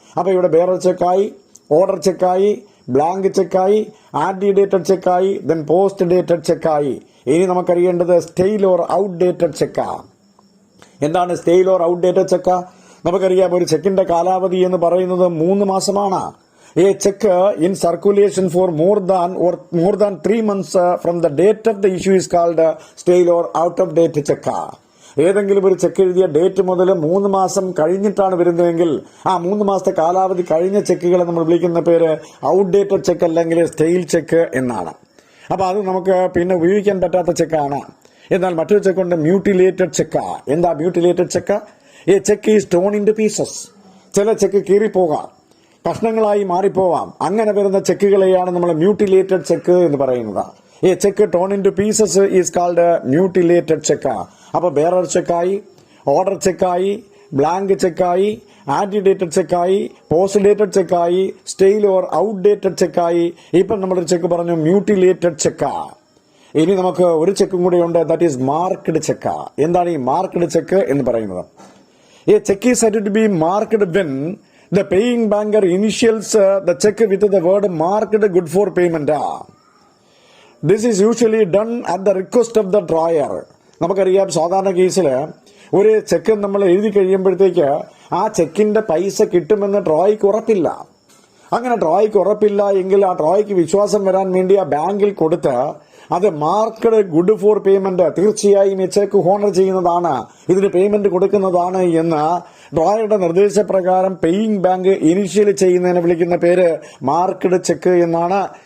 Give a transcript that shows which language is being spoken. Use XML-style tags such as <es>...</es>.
<ml>അപ്പൊ ഇവിടെ bearer ചെക്കായി, order ചെക്കായി, blank ചെക്കായി, anti dated ചെക്കായി, then post dated ചെക്കായി. ഇനി നമുക്കറിയേണ്ടത് stale or out dated cheque. എന്താണ് stale or out dated cheque? നമുക്കറിയാം ഒരു ചെക്കിന്റെ കാലാവധി എന്ന് പറയുന്നത് 3 മാസമാണ്.</ml> <en>A check in circulation for more than 3 months from the date of the issue is called stale or out of date check.</en> <ml>ഏതെങ്കിലും ഒരു check എഴുതിയ ഡേറ്റ് മുതൽ 3 മാസം കഴിഞ്ഞിട്ടാണ് വരുന്നതെങ്കിൽ ആ 3 മാസത്തെ കാലാവധി കഴിഞ്ഞ ചെക്കുകളെ നമ്മൾ വിളിക്കുന്ന പേര് ഔട്ട് ഡേറ്റഡ് ചെക്ക് അല്ലെങ്കിൽ സ്റ്റെയിൽ ചെക്ക് എന്നാണ്. അപ്പൊ അത് നമുക്ക് പിന്നെ ഉപയോഗിക്കാൻ പറ്റാത്ത ചെക്കാണ്. എന്നാൽ മറ്റൊരു ചെക്കുണ്ട് മ്യൂട്ടിലേറ്റഡ് ചെക്ക്.</ml> <en>എന്താ mutilated cheque? A cheque is torn in two pieces.</en> <ml>ചില ചെക്ക് കീറിപ്പോകാം, കഷ്ണങ്ങളായി മാറിപ്പോവാം. അങ്ങനെ വരുന്ന ചെക്കുകളെയാണ് നമ്മൾ മ്യൂട്ടിലേറ്റഡ് ചെക്ക് എന്ന് പറയുന്നത്.</ml> <en>ഈ cheque torn in two pieces is called mutilated cheque.</en> <ml>അപ്പൊ bearer ചെക്കായി, order ചെക്കായി, blank ചെക്കായി, anti dated ചെക്കായി, post dated ചെക്കായി, stale or out dated ചെക്കായി. ഇപ്പം നമ്മളൊരു ചെക്ക് പറഞ്ഞു മ്യൂട്ടിലേറ്റഡ് ചെക്ക്. ഇനി നമുക്ക് ഒരു ചെക്കും കൂടെ ഉണ്ട്,</ml> <en>That is marked cheque.</en> <ml>എന്താണ് ഈ മാർക്ക്ഡ് ചെക്ക് എന്ന് പറയുന്നത്?</ml> <en>ഈ cheque is said to be marked when the paying banker initials the check with the word marked good for payment. This is usually done at the request of the drawer.</en> <ml>നമുക്കറിയാം സാധാരണ കേസിൽ ഒരു check നമ്മൾ എഴുതി കഴിയുമ്പോഴത്തേക്ക് ആ ചെക്കിന്റെ പൈസ കിട്ടുമെന്ന് ഡ്രോയ്ക്ക് ഉറപ്പില്ല. അങ്ങനെ ഡ്രോയ്ക്ക് ഉറപ്പില്ല എങ്കിൽ ആ ഡ്രോയ്ക്ക് വിശ്വാസം വരാൻ വേണ്ടി ആ ബാങ്കിൽ കൊടുത്ത് അത് മാർക്കഡ് ഗുഡ് ഫോർ പേയ്മെന്റ്, തീർച്ചയായും ഈ ചെക്ക് ഹോണർ ചെയ്യുന്നതാണ്, ഇതിന് പേയ്മെന്റ് കൊടുക്കുന്നതാണ് എന്ന് ഡ്രോയറുടെ നിർദ്ദേശപ്രകാരം പേയിങ് ബാങ്ക് ഇനിഷ്യൽ ചെയ്യുന്നതിനെ വിളിക്കുന്ന പേര് മാർക്കഡ് ചെക്ക് എന്നാണ്.</ml>